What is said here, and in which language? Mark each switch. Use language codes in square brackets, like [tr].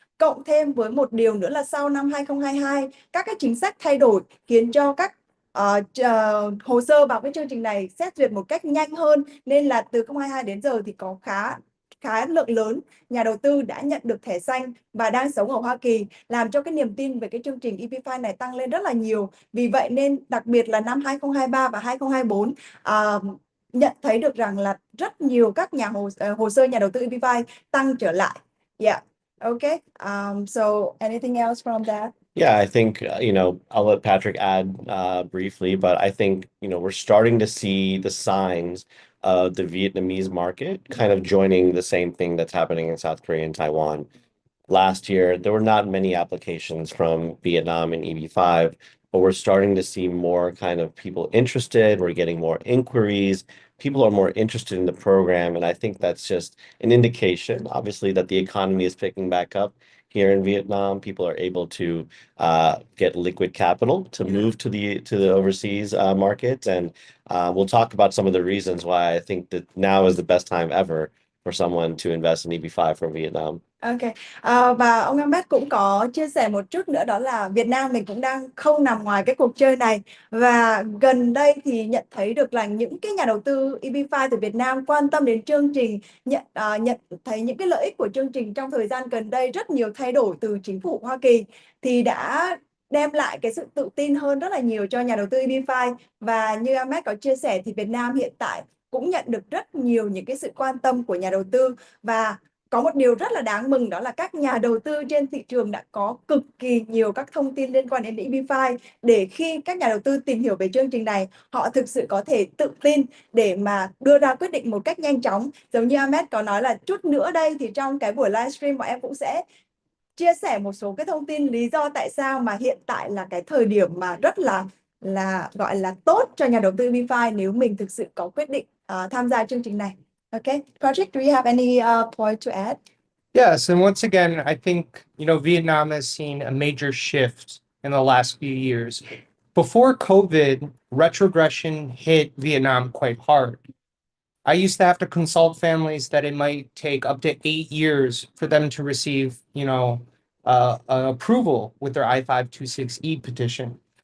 [vi] Cộng thêm với một điều nữa là sau năm 2022, các cái chính sách thay đổi khiến cho các hồ sơ vào cái chương trình này xét duyệt một cách nhanh hơn, nên là từ 2022 đến giờ thì có khá lượng lớn nhà đầu tư đã nhận được thẻ xanh và đang sống ở Hoa Kỳ, làm cho cái niềm tin về cái chương trình EB5 này tăng lên rất là nhiều. Vì vậy nên đặc biệt là năm 2023 và 2024 nhận thấy được rằng là rất nhiều các hồ sơ nhà đầu tư EB5 tăng trở lại. [en] Yeah. Okay. So anything else from that? Yeah, I think, I'll let Patrick add briefly, but I think, we're starting to see the signs of the Vietnamese market kind of joining the same thing that's happening in South Korea and Taiwan. Last year, there were not many applications from Vietnam in EB5, but we're starting to see more kind of people interested. We're getting more inquiries. People are more interested in the program. And I think that's just an indication, obviously, that the economy is picking back up here in Vietnam. People are able to get liquid capital to move to the overseas markets. And we'll talk about some of the reasons why I think that now is the best time ever for someone to invest in EB5 from Vietnam. Ok. [vi] Và ông Ahmed cũng có chia sẻ một chút nữa, đó là Việt Nam mình cũng đang không nằm ngoài cái cuộc chơi này. Và gần đây thì nhận thấy được là những cái nhà đầu tư EB5 từ Việt Nam quan tâm đến chương trình, nhận thấy những cái lợi ích của chương trình trong thời gian gần đây, rất nhiều thay đổi từ chính phủ Hoa Kỳ thì đã đem lại cái sự tự tin hơn rất là nhiều cho nhà đầu tư EB5. Và như Ahmed có chia sẻ thì Việt Nam hiện tại cũng nhận được rất nhiều những cái sự quan tâm của nhà đầu tư. Và có một điều rất là đáng mừng, đó là các nhà đầu tư trên thị trường đã có cực kỳ nhiều các thông tin liên quan đến EB5, để khi các nhà đầu tư tìm hiểu về chương trình này, họ thực sự có thể tự tin để mà đưa ra quyết định một cách nhanh chóng. Giống như Ahmed có nói là chút nữa đây thì trong cái buổi livestream bọn em cũng sẽ chia sẻ một số cái thông tin lý do tại sao mà hiện tại là cái thời điểm mà rất là gọi là tốt cho nhà đầu tư EB5 nếu mình thực sự có quyết định tham gia chương trình này. [en] Okay, Patrick, do you have any point to add? Yes, and once again, I think, Vietnam has seen a major shift in the last few years. Before COVID, retrogression hit Vietnam quite hard. I used to have to consult families that it might take up to 8 years for them to receive, approval with their I-526E petition.